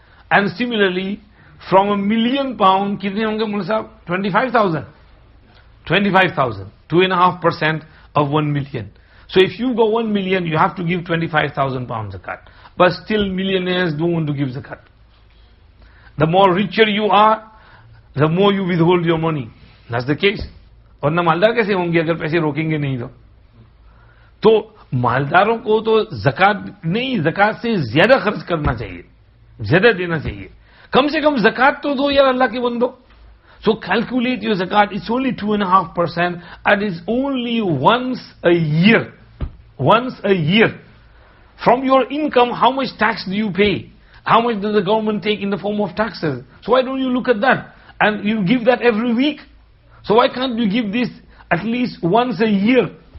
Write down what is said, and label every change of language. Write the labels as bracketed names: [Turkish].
[English] And similarly, from £1,000,000, [Hindi] kitne honge [English] mullah sahab? 25,000. 25,000. 2.5% of 1 million. So if you go 1 million, you have to give 25,000 pounds zakat. But still millionaires don't want to give zakat. The more richer you are, the more you withhold your money. That's the case. [Hindi] और ना मालदार कैसे होंगे अगर पैसे रोकेंगे नहीं तो मालदारों को तो ज़कात नहीं, ज़कात से ज्यादा खर्च करना चाहिए, ज्यादा देना चाहिए. कम से कम ज़कात तो दो यार अल्लाह के बंदो. [English] So calculate your zakat. It's only 2.5% and it's only once a year. Once a year. From your income, how much tax do you pay? How much does the government take in the form of taxes? So why don't you look at that? And you give that every week. So why can't you give this at least once a year?